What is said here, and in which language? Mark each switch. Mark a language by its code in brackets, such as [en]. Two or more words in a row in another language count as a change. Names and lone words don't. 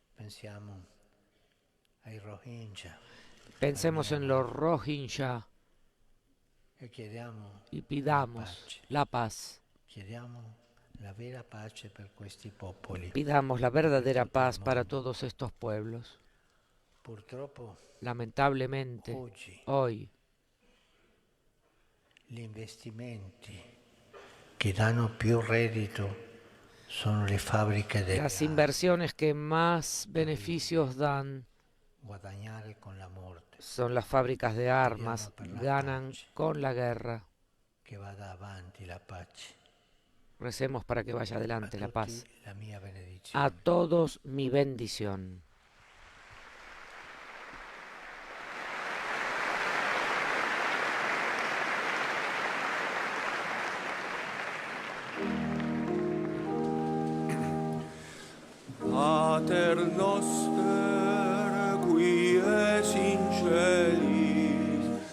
[es] Pensemos en los Rohingya y pidamos la paz. Pidamos la verdadera paz para todos estos pueblos. Lamentablemente, hoy, [it] gli investimenti che danno più reddito sono le fabbriche delle [es] las inversiones que más beneficios dan [it] guadagnare con la morte. [es] Son las fábricas de armas, ganan con la guerra. [it] Que vada avanti la pace. [es] Recemos para que vaya adelante la paz. [it] La mia benedizione. [es] A todos mi bendición. [la] Pater noster, qui es in celis,